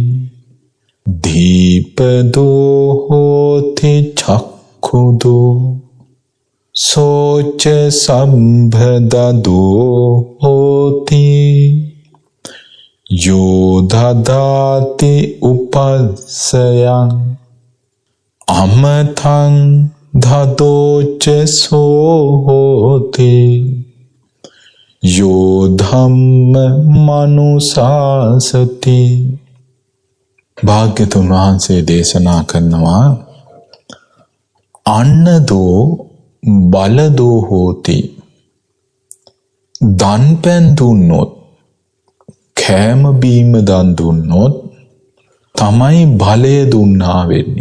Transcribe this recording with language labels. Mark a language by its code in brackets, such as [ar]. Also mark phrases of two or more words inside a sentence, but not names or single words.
[pi] දීපදෝ හෝති චක්ඛුදෝ සෝච සම්භදදෝ හෝති යෝ දදාති උපස්සයං අමතං ධතෝච සෝ හෝති යෝ ධම්ම මනුසාසති. [si] භාග්‍යතුන් වහන්සේ දේශනා කරනවා [pi] අන්නදෝ බලදෝ හෝති. [si] දන් පැන් දුන්නොත් කෑම බීම දන් දුන්නොත් තමයි බලය දුන්නා වෙන්නේ.